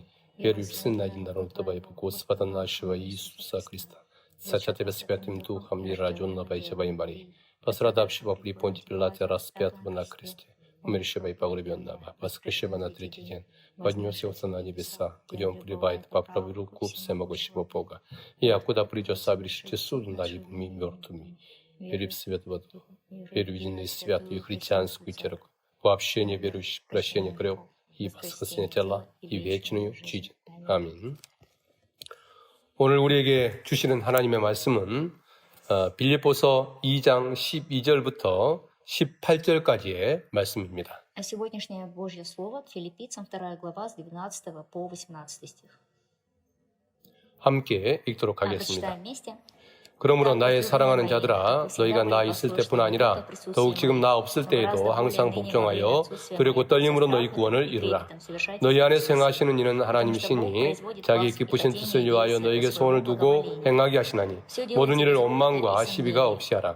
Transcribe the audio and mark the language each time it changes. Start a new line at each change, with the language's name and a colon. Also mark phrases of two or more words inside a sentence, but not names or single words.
Russian: Верю в Сына Единородного Твоего, Господа нашего Иисуса Христа, Сочетая Святым Духом и рожденного и Девой Марии, пострадавшего при Понтии Пилате, распятого на кресте, умершего и погребенного, воскресшего на третий день, поднесся на небеса, где Он пребывает по правую руку всемогущего Бога, и откуда придет совершить суд над живыми и мертвыми. Верю в Святого Духа, верю в единую святую христианскую церковь, в общение верующих, прощение грехов и воскресение тела и вечную жизнь.
Korean: 아멘. 오늘 우리에게 주시는 하나님의 말씀은 빌립보서 2장 12절부터 18절까지의 말씀입니다.
Russian: А сегодняшнее Божье Слово Филиппийцам 2 глава с 12 по 18 стих.
Korean: 함께 읽도록 하겠습니다.
Russian: Прочитаем вместе.
Korean: 그러므로 나의 사랑하는 자들아 너희가 나 있을 때뿐 아니라 더욱 지금 나 없을 때에도 항상 복종하여 두렵고 떨림으로 너희 구원을 이루라. 너희 안에서 행하시는 이는 하나님이시니 자기 기쁘신 뜻을 위하여 너희에게 소원을 두고 행하게 하시나니 모든 일을 원망과 시비가 없이 하라.